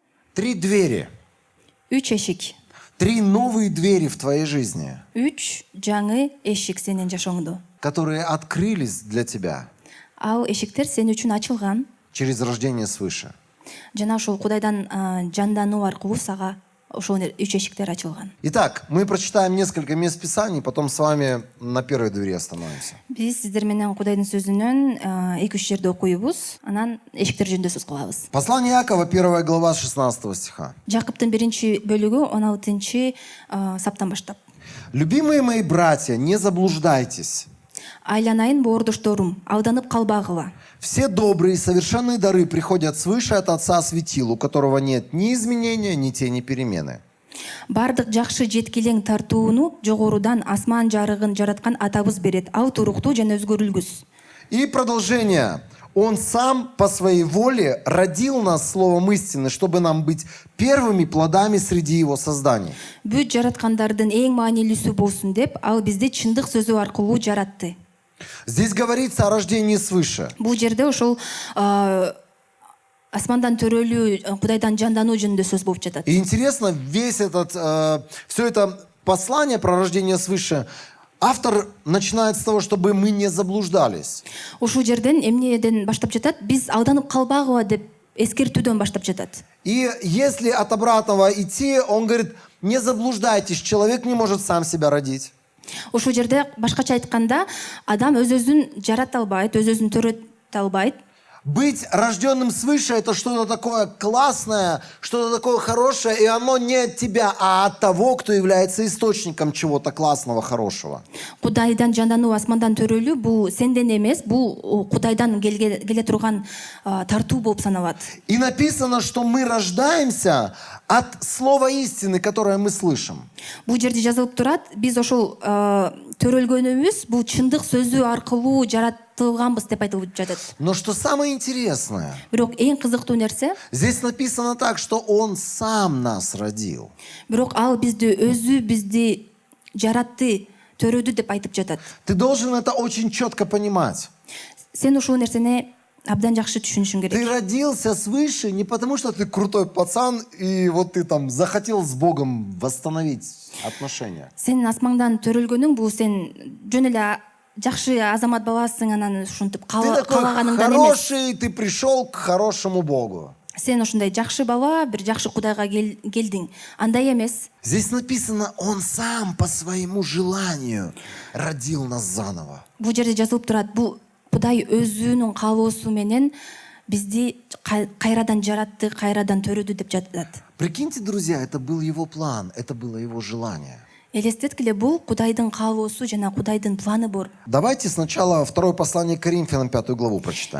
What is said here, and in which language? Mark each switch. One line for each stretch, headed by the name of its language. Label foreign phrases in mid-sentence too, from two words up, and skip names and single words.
Russian: 3 двери.
Kyrgyz: Үч эшик.
Russian: 3 новые двери в твоей жизни,
Kyrgyz: Үч жаңы эшик сенин жашооңдо.
Russian: которые открылись для тебя
Kyrgyz: Ал эшиктер сен үчүн ачылган
Russian: через рождение свыше.
Kyrgyz: жана ошол Кудайдан жандануу аркылуу сага ошол үч эшиктер ачылган.
Russian: Итак, мы прочитаем несколько мест Писаний, потом с вами на первой двери остановимся.
Kyrgyz: Биз сиздер менен Кудайдын сөзүнөн 2-3 жерде окуйбуз, анан эшиктер жөнүндө сөз кылабыз.
Russian: Послание Иакова, 1 глава, 16 стиха.
Kyrgyz: Жакыптын 1 бөлүгү 16 саптан баштап.
Russian: «Любимые мои братья, не заблуждайтесь.
Kyrgyz: Айланайын боордошторум, алданып калбагыла.
Russian: Все добрые и совершенные дары приходят свыше от Отца Светил, у которого нет ни изменения, ни тени перемены».
Kyrgyz: Бардык жакшы жеткилең тартууну жогорудан асман жарыгын жараткан атабыз берет. Ал туруктуу жана өзгөрүлгүс.
Russian: И продолжение. Он сам по своей воле родил нас словом истины, чтобы нам быть первыми плодами среди его созданий.
Kyrgyz: Бүт жараткандардын эң маанилүүсү болсун деп, ал бизди чындык сөзү аркылуу жаратты.
Russian: Здесь говорится о рождении свыше.
Kyrgyz: Бул жерде ошол асмандан төрөлүү, Кудайдан жандануу жөнүндө сөз болуп жатат.
Russian: И интересно, все это послание про рождение свыше, автор начинает с того, чтобы мы не заблуждались.
Kyrgyz: Ушул жерден эмнеден баштап жатат? Биз алданып калбагыла деп эскертүүдөн баштап жатат.
Russian: И если от обратного идти, он говорит, не заблуждайтесь, человек не может сам себя родить.
Kyrgyz: Ушул жерде башкача айтканда, адам өз-өзүн жарата албайт, өз-өзүн төрөтө албайт.
Russian: Быть рожденным свыше — это что-то такое классное, что-то такое хорошее, и оно не от тебя, а от того, кто является источником чего-то классного, хорошего.
Kyrgyz: Кудайдан жандануу, асмандан төрөлүү бул сенден эмес, бул Кудайдан келе турган тартуу болуп саналат.
Russian: И написано, что мы рождаемся от слова истины, которое мы слышим.
Kyrgyz: Бул жерде жазылып турат, биз ошол төрөлгөнүбүз бул чындык сөзү аркылуу жаратылганбыз деп айтылып жатат.
Russian: Но что самое интересное,
Kyrgyz: Бирок эң кызыктуу нерсе,
Russian: здесь написано так, что Он сам нас родил.
Kyrgyz: бирок ал бизди жаратты, төрөдү деп айтып жатат.
Russian: Ты должен это очень четко понимать.
Kyrgyz: Сен ушул нерсени абдан жакшы түшүнүшүң
Russian: Ты
Kyrgyz: керек.
Russian: родился свыше не потому, что ты крутой пацан, и вот ты там захотел с Богом восстановить отношения.
Kyrgyz: Сен асмаңдан төрөлгөнүң бул сен жөн эле жакшы азамат баласың, анан ушинтип
Russian: Ты такой
Kyrgyz: каалаганыңдан эмес.
Russian: хороший, ты пришел к хорошему Богу.
Kyrgyz: Сен ушундай жакшы бала, бир жакшы Кудайга келдиң. Андай эмес.
Russian: Здесь написано, Он сам по своему желанию родил нас заново.
Kyrgyz: Бул жерде жазылып турат, бул Кудай өзүнүн каалоосу менен бизди кайрадан жаратты, кайрадан төрөдү деп жатат.
Russian: Прикиньте, друзья, это был Его план, это было Его желание.
Kyrgyz: Элестеткиле, бул Кудайдын каалоосу жана Кудайдын планы бар.
Russian: Давайте сначала второе послание к Коринфянам, 5 главу прочитаем.